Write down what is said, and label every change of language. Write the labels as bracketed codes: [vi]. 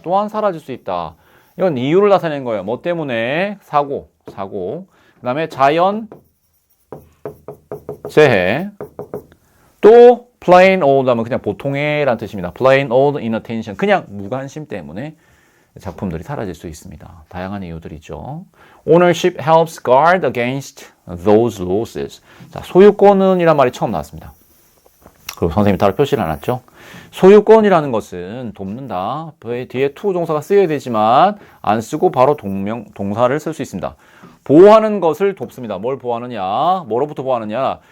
[ko] 또한 사라질 수 있다. 이건 이유를 나타내는 거예요. 뭐 때문에? 사고. 그 다음에 자연, 재해. 또 plain old 하면 그냥 보통의라는 뜻입니다. [en] plain old inattention. [ko] 그냥 무관심 때문에 작품들이 사라질 수 있습니다. 다양한 이유들이죠. [en] Ownership helps guard against those losses. [ko] 자, 소유권은 이란 말이 처음 나왔습니다. 그리고 선생님이 따로 표시를 해놨죠. 소유권이라는 것은 돕는다. 뒤에 to 동사가 쓰여야 되지만 안 쓰고 바로 동사를 쓸 수 있습니다. 보호하는 것을 돕습니다. 뭘 보호하느냐? 뭐로부터 보호하느냐?